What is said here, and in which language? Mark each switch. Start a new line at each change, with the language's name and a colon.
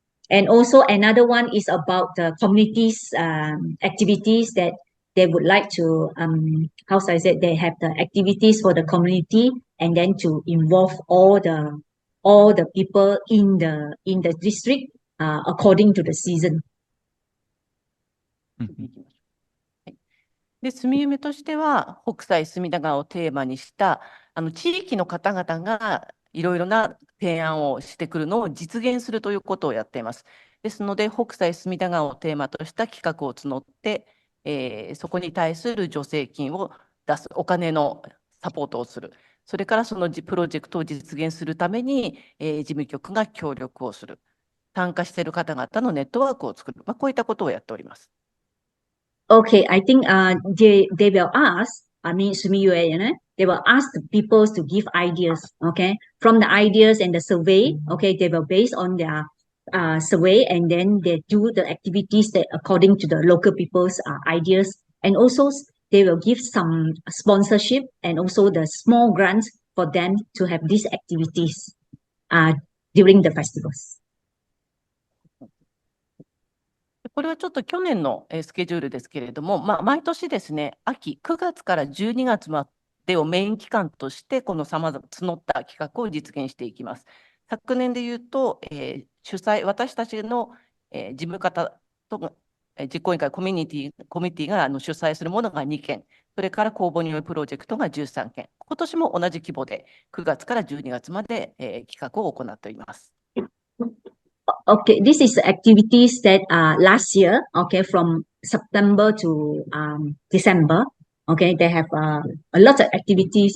English: And also another one is about the communities activities that they would like to how should I say, they have the activities for the community, and then to involve all the people in the district according to the season.
Japanese: で、住み夢としては、北斎隅田川をテーマにした地域の方々がいろいろな提案をしてくるのを実現するということをやっています。ですので、北斎隅田川をテーマとした企画を募って、そこに対する助成金を出す、お金のサポートをする。それからそのプロジェクトを実現するために、事務局が協力をする。参加している方々のネットワークを作る。こういったことをやっております。
English: Okay, I think they will ask, I mean, Sumiyue, they will ask the people to give ideas, okay? From the ideas and the survey, okay, they will base on their survey, and then they do the activities that according to the local people's ideas. And also they will give some sponsorship and also the small grants for them to have these activities during the festivals.
Japanese: これはちょっと去年のスケジュールですけれども、毎年ですね、秋9月から12月までをメイン期間として、この募った企画を実現していきます。昨年でいうと、主催、私たちの事務方と実行委員会コミュニティが主催するものが2件、それから公募によるプロジェクトが13件、今年も同じ規模で9月から12月まで企画を行っております。
English: Okay, this is activities that last year, okay, from September to December, okay, they have a lot of activities.